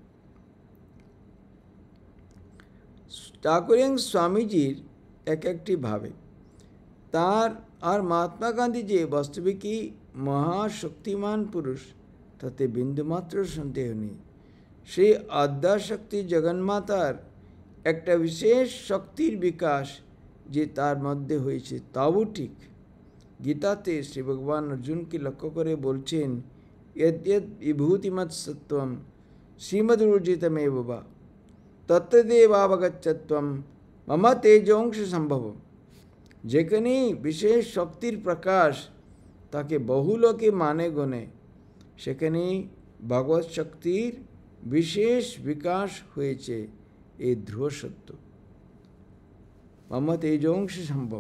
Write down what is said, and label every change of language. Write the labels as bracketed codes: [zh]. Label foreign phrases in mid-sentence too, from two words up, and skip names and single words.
[bn] ঠাকুর এবং স্বামীজির একটি ভাবে তার আর মহাত্মা গান্ধী যে বাস্তবিকই মহাশক্তিমান পুরুষ, তাতে বিন্দুমাত্র সন্দেহ নেই। সেই আদ্যাশক্তি জগন্মাতার একটা বিশেষ শক্তির বিকাশ যে তার মধ্যে হয়েছে তাও ঠিক। গীতাতে শ্রী ভগবান অর্জুনকে লক্ষ্য করে বলছেন, [sa] यद्यद् विभूतिमत् सत्त्वं श्रीमदूर्जितमेव वा तत्तदेवावगच्छत्वं मम तेजोंश সম্ভব। [bn] যেখানে বিশেষ শক্তির প্রকাশ তাকে বহু লোকে মানে গণে, সেখানে ভগবৎ শক্তির বিশেষ বিকাশ হয়েছে এই ধ্রুব সত্য। [sa] মম তেজোংশ সম্ভব।